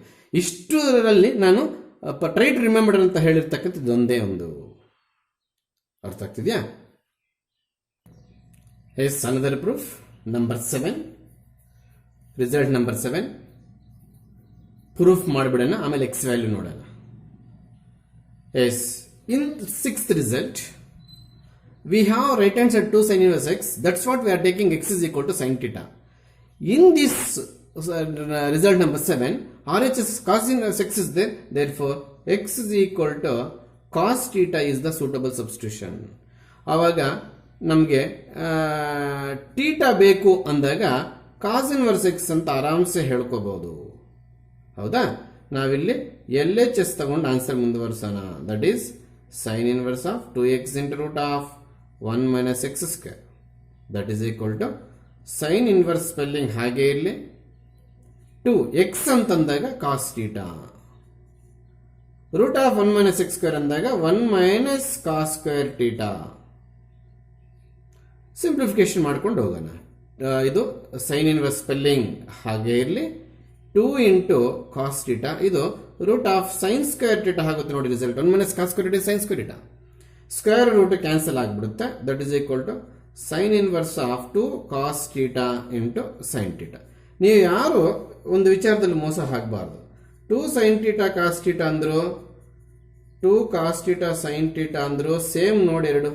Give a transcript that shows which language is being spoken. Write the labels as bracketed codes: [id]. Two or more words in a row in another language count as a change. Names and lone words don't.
[kn] ಇಷ್ಟರಲ್ಲಿ ನಾನು [en] try to remember [kn] ಅಂತ ಹೇಳಿರ್ತಕ್ಕಂಥದ್ದು ಒಂದೇ ಒಂದು. ಅರ್ಥ ಆಗ್ತಿದ್ಯಾ? [en] yes, another proof number 7, result number 7 proof [kn] ಮಾಡಿಬಿಡೋಣ, ಆಮೇಲೆ [en] x value ನೋಡೋಣ. ಎಸ್, ಇನ್ 6th result we have right hand side 2 sin inverse x. That's what we are taking x is equal to sin theta. In this result number 7, RHS cos inverse x is there. Therefore, x is equal to cos theta is the suitable substitution. [kn] ಆವಾಗ ನಮಗೆ ಥೀಟಾ ಬೇಕು ಅಂದಾಗ [en] cos inverse x [kn] ಅಂತ ಆರಾಮ್ಸೆ ಹೇಳ್ಕೋಬಹುದು. ಹೌದಾ? ನಾವಿಲ್ಲಿ LHS ತಗೊಂಡು ಆನ್ಸರ್ ಮುಂದುವರ್ಸೋಣ. [en] that is sin inverse of 2x into root of 1 minus x square. That is equal to sin inverse spelling [kn] ಹಾಗೆ ಇರಲಿ, [en] 2x ಅಂತಂದಾಗ cos theta, root of 1 minus x square ಅಂದಾಗ 1 minus cos square theta. [kn] ಸಿಂಪ್ಲಿಫಿಕೇಶನ್ ಮಾಡ್ಕೊಂಡು ಹೋಗೋಣ. [en] ಇದು sine inverse spelling [kn] ಹಾಗೆ ಇರಲಿ, [en] 2 into cos theta, ಇದು root of sine square theta ಆಗುತ್ತೆ. ನೋಡಿ ರಿಸಲ್ಟ್ 1 minus cos square theta sin square theta. square root cancel ಆಗಿಬಿಡುತ್ತೆ. that is equal to sine inverse of 2 cos theta into sin theta. [kn] ನೀವು ಯಾರು ಒಂದು ವಿಚಾರದಲ್ಲಿ ಮೋಸ ಆಗಬಾರ್ದು. [en] 2 sin theta cos theta ಅಂದ್ರು, 2 cos theta sin theta ಅಂದ್ರು ಸೇಮ್ [kn] ನೋಡಿ ಎರಡು.